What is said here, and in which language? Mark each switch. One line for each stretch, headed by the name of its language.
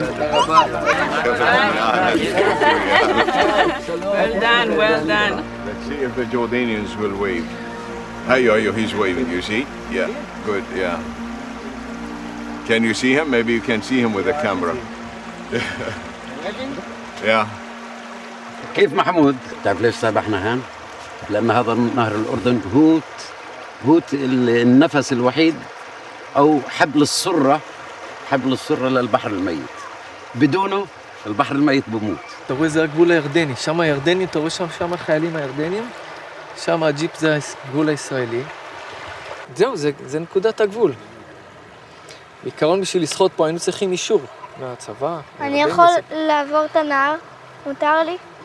English: Well done, well done. Let's see if the Jordanians will wave. Ayo, he's waving, you see? Yeah, good, yeah. Can you see him? Maybe you can see him with the camera. Yeah.
Arabic: كيف محمود؟ تعرف ليش سابحنا هان؟ لأن هذا نهر الأردن هوت النفس الوحيد أو حبل السرة للبحر الميت. بدونه البحر الميت بموت.
Hebrew: אתה רואה, זה הגבול הירדני, שם הירדנים, אתה רואה שם החיילים הירדנים, שם הג'יפ זה הגבול הישראלי. זהו, זה נקודת הגבול. בעיקרון בשביל לשחות פה היינו צריכים אישור מהצבא. אני יכול לעבור את הנהר? מותר לי?